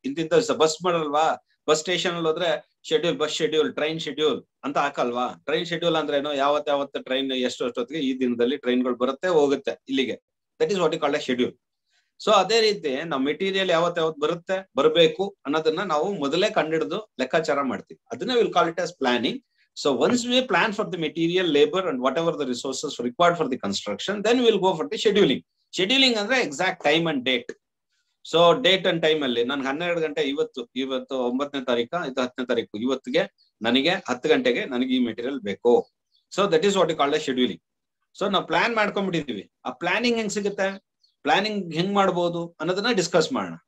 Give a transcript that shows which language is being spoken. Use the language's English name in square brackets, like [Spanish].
[Kannada] ಇಂತಿಂತ bus ಮಾಡಲ್ವಾ, bus station ಅಲ್ಲಿ ಹೋದ್ರೆ schedule, bus schedule, train schedule ಅಂತ ಹಾಕಲ್ವಾ. ಟ್ರೈನ್ ಶೆಡ್ಯೂಲ್ ಅಂದ್ರೆ ಏನು, ಯಾವತ್ತು ಟ್ರೈನ್ ಎಷ್ಟೊತ್ತಿಗೆ ಈ ದಿನದಲ್ಲಿ ಟ್ರೈನ್ಗಳು ಬರುತ್ತೆ ಹೋಗುತ್ತೆ ಇಲ್ಲಿಗೆ. [English] That is what you called as schedule. [Kannada] So ಅದೇ ರೀತಿ ನಾವು ಮೆಟೀರಿಯಲ್ ಯಾವತ್ತು ಬರುತ್ತೆ, ಬರಬೇಕು ಅನ್ನೋದನ್ನ ನಾವು ಮೊದಲೇ ಕಂಡಿಡಿದು ಲೆಕ್ಕಾಚಾರ ಮಾಡ್ತೀವಿ. ಅದನ್ನ [English] Will call it as planning. So once we plan for the material, labor, and whatever the resources required for the construction, then we'll go for the scheduling. Scheduling ಅಂದ್ರೆ exact time and date. [Kannada] So date and time ಅಲ್ಲಿ ನಾನು 12 ಗಂಟೆ ಇವತ್ತು 9ನೇ ತಾರೀಕು ಇದು 10ನೇ ತಾರೀಕು ಇವತ್ತಿಗೆ ನನಗೆ 10 ಗಂಟೆಗೆ ನನಗೆ ಈ ಮೆಟೀರಿಯಲ್ ಬೇಕು. [English] So that is what you called scheduling. So [Kannada] ನಾವು ಪ್ಲಾನ್ ಮಾಡ್ಕೊಂಡ್ಬಿಟ್ಟಿದೀವಿ. ಆ ಪ್ಲಾನಿಂಗ್ ಹೆಂಗ್ ಸಿಗುತ್ತೆ, ಪ್ಲಾನಿಂಗ್ ಹೆಂಗ್ ಮಾಡ್ಬೋದು ಅನ್ನೋದನ್ನ ಡಿಸ್ಕಸ್ ಮಾಡೋಣ.